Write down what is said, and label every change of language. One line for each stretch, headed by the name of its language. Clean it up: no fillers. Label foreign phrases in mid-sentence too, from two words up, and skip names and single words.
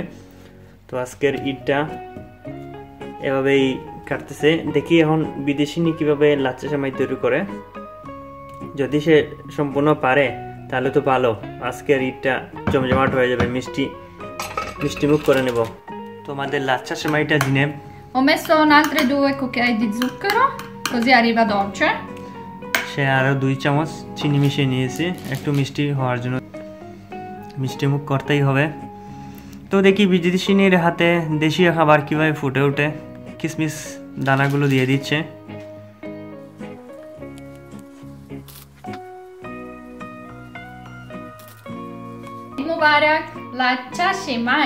Bangla: তো আজকের ঈদটা এভাবেই কাটতেছে। দেখি এখন বিদেশিনী কিভাবে লাচ্চা সেমাই তৈরি করে। যদি সে সম্পূর্ণ পারে তাহলে তো ভালো, আজকের ঈদটা জমজমাট হয়ে যাবে, মিষ্টি মুখ করে নেব। তোমাদের লাচ্চা সেমাইটা জিনেব
Italian: ho messo altre 2 cucchiai di zucchero così arriva dolce.
Bangla: সে আরো 2 চামচ চিনি মিশিয়ে নিয়েছে একটু মিষ্টি হওয়ার জন্য। মিষ্টি মুখ করতেই হবে। তো দেখি বিদেশিনীর হাতে দেশীয় খাবার কিভাবে ফুটে ওঠে। কিশমিশ দানাগুলো দিয়ে দিচ্ছে। মুবারক লাচ্চা সেমাই।